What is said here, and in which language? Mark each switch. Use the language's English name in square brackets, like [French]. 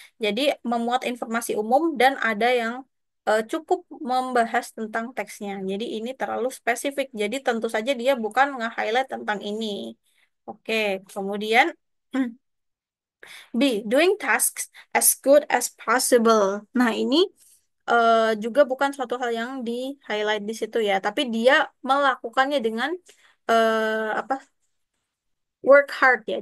[Indonesian] Jadi memuat informasi umum dan ada yang cukup membahas tentang teksnya. Jadi ini terlalu spesifik, jadi tentu saja dia bukan nge-highlight tentang ini. Oke, kemudian B, [English] doing tasks as good as possible. [Indonesian] Nah, ini juga bukan suatu hal yang di-highlight di situ ya, tapi dia melakukannya dengan apa [English] work hard [Indonesian] ya.